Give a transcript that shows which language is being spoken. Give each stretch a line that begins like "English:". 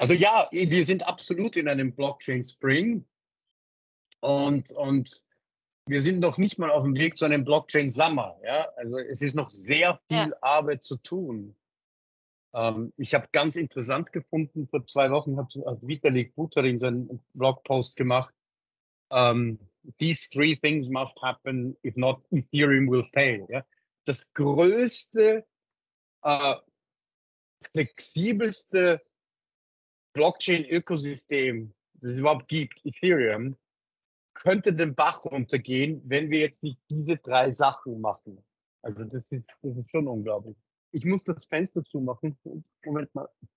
German: Also ja, wir sind absolut in einem Blockchain Spring, und wir sind noch nicht mal auf dem Weg zu einem Blockchain Summer. Ja? Also es ist noch sehr Ja. viel Arbeit zu tun. Ich habe ganz interessant gefunden, vor 2 Wochen hat Vitalik Buterin seinen Blogpost gemacht.
English: These three things must happen, if not, Ethereum will fail.
German: Ja? Das größte, äh, flexibelste Blockchain-Ökosystem, das es überhaupt gibt, Ethereum, könnte den Bach runtergehen, wenn wir jetzt nicht diese 3 Sachen machen. Also das ist schon unglaublich. Ich muss das Fenster zumachen. Moment mal.